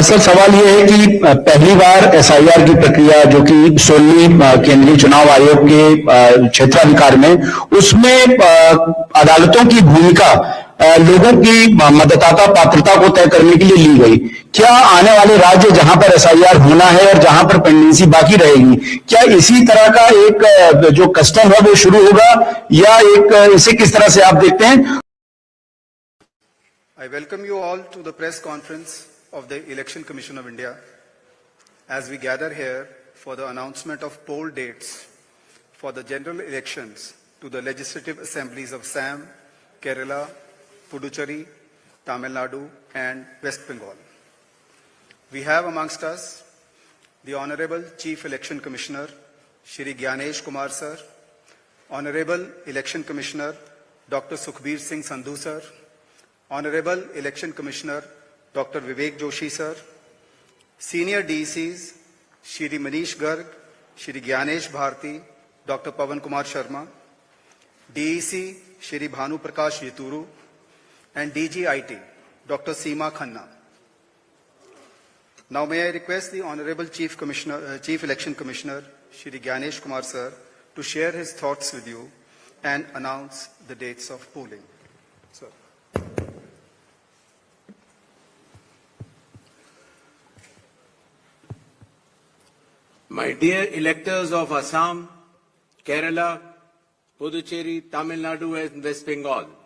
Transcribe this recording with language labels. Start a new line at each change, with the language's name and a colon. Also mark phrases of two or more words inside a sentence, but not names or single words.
Hindi: सर सवाल ये है कि पहली बार एसआईआर की प्रक्रिया जो कि 16वीं केंद्रीय चुनाव आयोग के क्षेत्राधिकार में, उसमें अदालतों की भूमिका लोगों की मतदाता पात्रता को तय करने के लिए ली गई। क्या आने वाले राज्य जहां पर एसआईआर होना है और जहां पर पेंडेंसी बाकी रहेगी, क्या इसी तरह का एक जो कस्टम है वो शुरू होगा या इसे किस तरह से आप देखते हैं?
English: I welcome you all to the press conference of the Election Commission of India as we gather here for the announcement of poll dates for the general elections to the legislative assemblies of Assam, Kerala, Puducherry, Tamil Nadu and West Bengal. We have amongst us the Honorable Chief Election Commissioner Shri Gyanesh Kumar Sir, Honorable Election Commissioner Dr. Sukhbir Singh Sandhu Sir, Honorable Election Commissioner Dr. Vivek Joshi Sir, Senior DCs Shri Manish Garg, Shri Gyanesh Bharti, Dr. Pawan Kumar Sharma, DEC Shri Bhanu Prakash Yaturu, and DGIT, Dr. Seema Khanna. Now may I request the Honorable Chief Election Commissioner, Shri Gyanesh Kumar Sir, to share his thoughts with you and announce the dates of polling. Sir. My dear electors of Assam, Kerala, Puducherry, Tamil Nadu and West Bengal,